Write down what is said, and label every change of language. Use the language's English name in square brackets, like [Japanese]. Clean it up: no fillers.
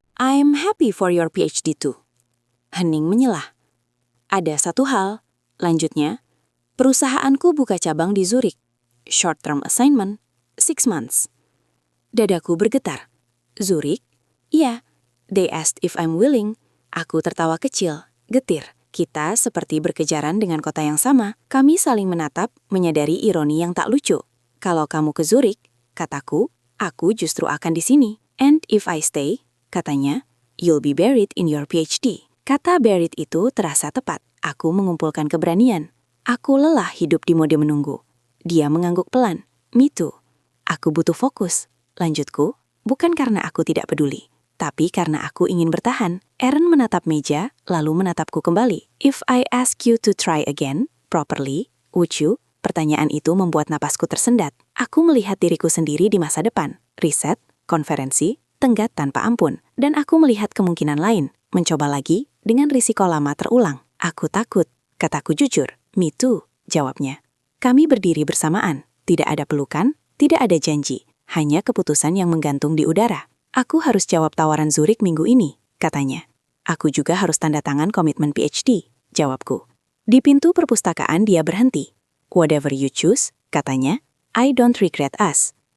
[English] I'm happy for your PhD too. [Indonesian] Hening menyelah. Ada satu hal, lanjutnya, perusahaanku buka cabang di Zurich. [English] Short term assignment, 6 months. [Indonesian] Dadaku bergetar. Zurich? Iya. [English] They asked if I'm willing. [Indonesian] Aku tertawa kecil, getir. Kita seperti berkejaran dengan kota yang sama. Kami saling menatap, menyadari ironi yang tak lucu. Kalau kamu ke Zurich, kataku, aku justru akan di sini. [English] And if I stay, katanya, you'll be buried in your PhD. [Indonesian] Kata buried itu terasa tepat. Aku mengumpulkan keberanian. Aku lelah hidup di mode menunggu. Dia mengangguk pelan. [English] Me too. [Indonesian] Aku butuh fokus. Lanjutku, bukan karena aku tidak peduli, tapi karena aku ingin bertahan. Aaron menatap meja, lalu menatapku kembali. [English] If I ask you to try again, properly, would you? [Indonesian] Pertanyaan itu membuat napasku tersendat. Aku melihat diriku sendiri di masa depan. Riset, konferensi, tenggat tanpa ampun. Dan aku melihat kemungkinan lain. Mencoba lagi, dengan risiko lama terulang. Aku takut, kataku jujur. [English] Me too, [Indonesian] jawabnya. Kami berdiri bersamaan. Tidak ada pelukan, tidak ada janji. Hanya keputusan yang menggantung di udara. Aku harus jawab tawaran Zurich minggu ini, katanya. Aku juga harus tanda tangan komitmen PhD, jawabku. Di pintu perpustakaan dia berhenti. [English] Whatever you choose, katanya, I don't regret us.